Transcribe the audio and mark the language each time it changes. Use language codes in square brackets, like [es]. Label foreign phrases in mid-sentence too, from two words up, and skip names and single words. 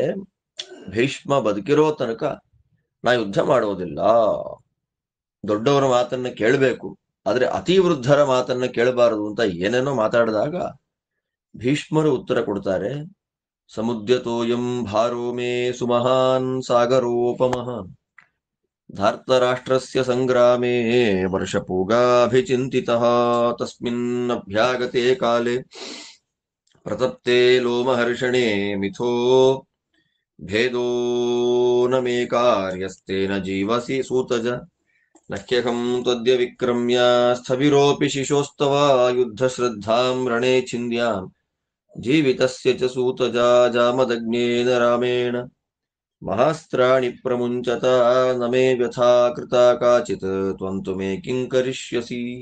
[kn] ಭೀಷ್ಮ ಬದುಕಿರೋ ತನಕ ನಾ ಯುದ್ಧ ಮಾಡೋದಿಲ್ಲ, ದೊಡ್ಡವರ ಮಾತನ್ನ ಕೇಳಬೇಕು, ಆದ್ರೆ ಅತಿವೃದ್ಧರ ಮಾತನ್ನ ಕೇಳಬಾರದು ಅಂತ ಏನೇನೋ ಮಾತಾಡಿದಾಗ ಭೀಷ್ಮರು ಉತ್ತರ ಕೊಡ್ತಾರೆ, [sa] ಸಮುದ್ಯತೋಯಂ ಭಾರೋ ಮೇ ಸುಮಹಾನ್ ಸಾಗರೋಪಮಃ ಧಾರ್ತರಾಷ್ಟ್ರಸ್ಯ ಸಂಗ್ರಾಮೇ ವರ್ಷಪೂಗಾಭಿಚಿಂತಿತಃ ತಸ್ಮಿನ್ನಭ್ಯಾಗತೆ ಕಾಲೇ ಪ್ರತಪ್ತೆ ಲೋಮಹರ್ಷಣೆ ಮಿಥೋ ಭೇದೋ ನ ಮೇ ಕಾರ್ಯಸ್ತೇನ ಜೀವಸಿ ಸೂತಜ ನಹ್ಯಹಂ ತ್ವದ್ಯ ವಿಕ್ರಮ್ಯ ಸ್ಥವಿರೋಪಿ ಶಿಶೋಸ್ತವ ಯುದ್ಧ ಶ್ರದ್ಧಾಂ ರಣೇ ಛಿಂದ್ಯಾಂ ಜೀವಿತಸ್ಯ ಚ ಸೂತಜಾ ಜಾಮದಗ್ನೇನ ರಾಮೇಣ ಮಹಾಸ್ತ್ರಾಣಿ ಪ್ರಮುಂಚತ ನ ಮೇ ವ್ಯಥಾ ಕೃತಾ ಕಾಚಿತ್ ತ್ವಂತು ಮೇ ಕಿಂ ಕರಿಷ್ಯಸಿ